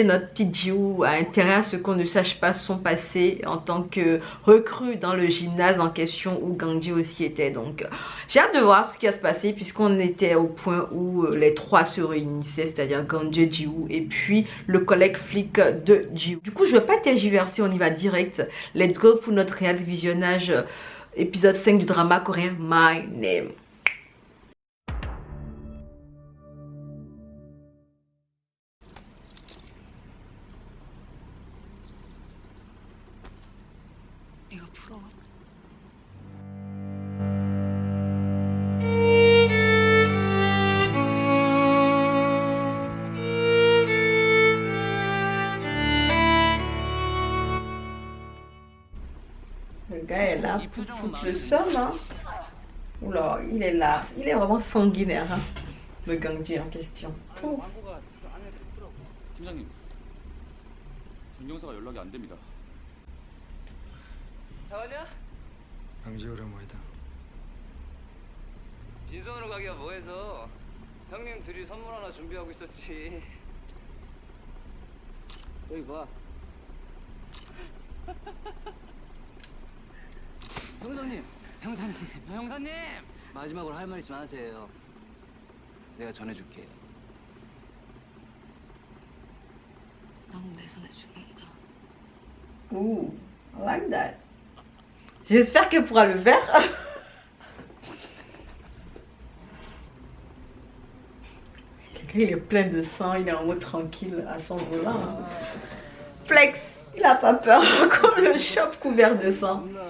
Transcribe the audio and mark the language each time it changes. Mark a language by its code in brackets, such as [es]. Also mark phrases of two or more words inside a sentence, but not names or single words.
[fr] Notre petite Ji-woo a intérêt à ce qu'on ne sache pas son passé en tant que recrue dans le gymnase en question où Gang-jae aussi était. Donc j'ai hâte de voir ce qui va se passer puisqu'on était au point où les trois se réunissaient, c'est-à-dire Gang-jae, Ji-woo et puis le collègue flic de Ji-woo. Du coup je ne vais pas tergiverser, on y va direct. [en] Let's go [fr] pour notre réel visionnage épisode 5 du drama coréen My Name. [ko] 이거 부러워? [fr] Le gars est là pour foutre le seum, hein. Oula, il est là. Il est vraiment sanguinaire, hein, le Gang-jae en question. Oh. [ko] 팀장님, 전경사가 연락이 안 됩니다. 자왔냐? 강제 오랜만이다. 빈손으로 가기가 뭐해서 형님 둘이 선물 하나 준비하고 있었지. 여기 봐. 형사님, 형사님! 마지막으로 할 말 있으면 하세요. 내가 전해줄게. 넌 내 손에 죽는다. [en] Ooh, I like that. [fr] J'espère qu'elle pourra le faire. Quelqu'un, il est plein de sang, il est en mode tranquille à son volant, hein. Flex, il a pas peur qu'on le chope couvert de sang.